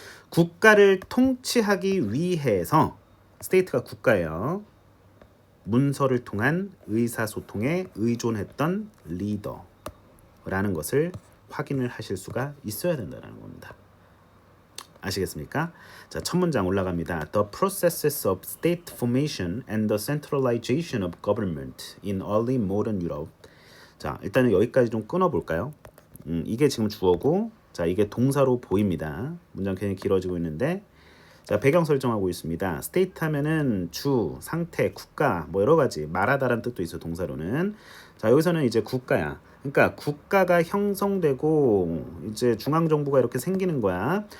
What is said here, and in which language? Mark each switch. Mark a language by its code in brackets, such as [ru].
[ko] 국가를 통치하기 위해서 스테이트가 국가예요. 문서를 통한 의사소통에 의존했던 리더라는 것을 확인을 하실 수가 있어야 된다는 겁니다. 아시겠습니까? 자, 첫 문장 올라갑니다. [en] The processes of state formation and the centralization of government in early modern Europe. [ko] 자, 일단은 여기까지 좀 끊어볼까요? 이게 지금 주어고 자, 이게 동사로 보입니다. 문장 괜히 길어지고 있는데 자, 배경 설정하고 있습니다. state 하면은 주, 상태, 국가 뭐 여러 가지 말하다라는 뜻도 있어 동사로는. 자, 여기서는 이제 국가야. 그러니까 국가가 형성되고 이제 중앙 정부가 이렇게 생기는 거야.